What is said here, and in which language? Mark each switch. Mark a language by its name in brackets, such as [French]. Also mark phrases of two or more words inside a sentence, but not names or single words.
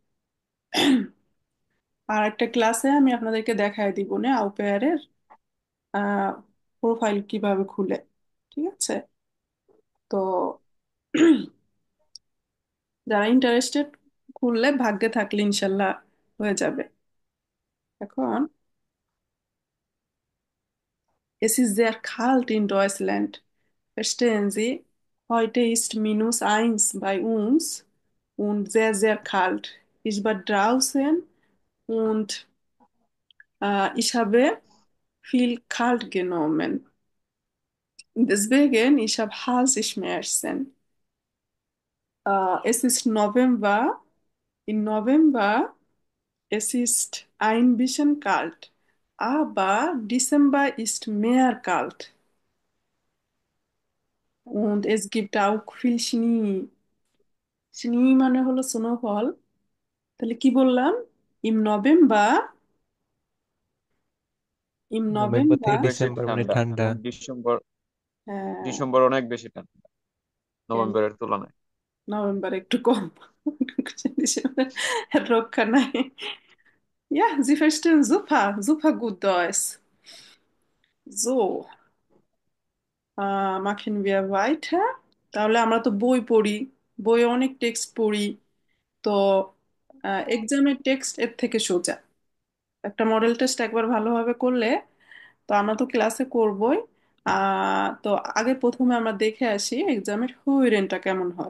[Bangla] আর একটা ক্লাসে আমি আপনাদেরকে দেখায় দিব না আউপেয়ারের প্রোফাইল কিভাবে খুলে। ঠিক আছে? তো যারা ইন্টারেস্টেড, খুললে ভাগ্যে থাকলে ইনশাল্লাহ হয়ে যাবে। [German] এখন es ist sehr kalt in Deutschland. Verstehen Sie? Heute ist -1 bei uns und sehr, sehr kalt. Ich war draußen und ich habe viel kalt genommen. Deswegen, ich habe Halsschmerzen. Es ist November. Im November, es ist ein bisschen kalt. Aber Dezember ist mehr kalt. Und es gibt auch viel Schnee. [Bangla] Schnee মানে হলো স্নোফল। তাহলে কি বললাম? [German] Im November, im [Bangla] নভেম্বর থেকে নভেম্বর, বেশি ডিসেম্বর মানে ঠান্ডা, ঠান্ডা। এবং ডিসেম্বর, হ্যাঁ, ডিসেম্বর অনেক বেশি ঠান্ডা হ্যাঁ, নভেম্বরের তুলনায়। নভেম্বর একটু কম। ডিসেম্বর রক্ষা নাই। [German] Ja, Sie verstehen super, super gut Deutsch. So, machen wir weiter. [Bangla] তাহলে আমরা তো বই পড়ি, বইয়ে অনেক টেক্সট পড়ি। তো এক্সামের টেক্সট এর থেকে সোজা। একটা মডেল টেস্ট একবার ভালোভাবে করলে, তো আমরা তো ক্লাসে করবই। তো আগে প্রথমে আমরা দেখে আসি এক্সামের হুইরেনটা কেমন হয়।